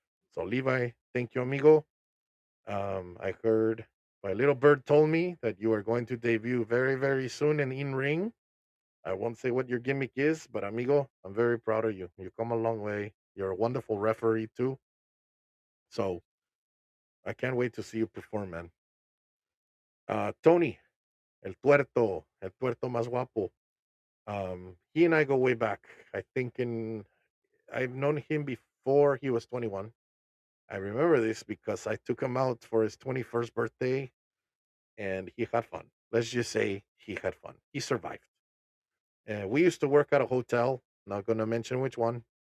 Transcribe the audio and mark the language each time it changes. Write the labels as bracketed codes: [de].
[en] So Levi, thank you, amigo. I heard my little bird told me that you are going to debut very, very soon in ring. I won't say what your gimmick is, but amigo, I'm very proud of you. You come a long way. You're a wonderful referee too. So I can't wait to see you perform, man. [es] Tony, el tuerto más guapo. [en] He and I go way back. I think I've known him before he was 21. I remember this because I took him out for his 21st birthday and he had fun. Let's just say he had fun. He survived. And we used to work at a hotel, not going to mention which one.